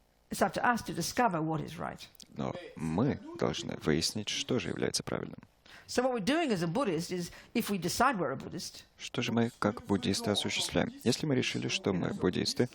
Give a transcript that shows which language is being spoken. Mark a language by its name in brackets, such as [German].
[English] It's up to us to discover what is right. [Russian] Но мы должны выяснить, что же является правильным. [English] So what we're doing as a Buddhist is, if we decide we're a Buddhist, [Russian] Что же мы, как буддисты, осуществляем? Если мы решили, что мы буддисты,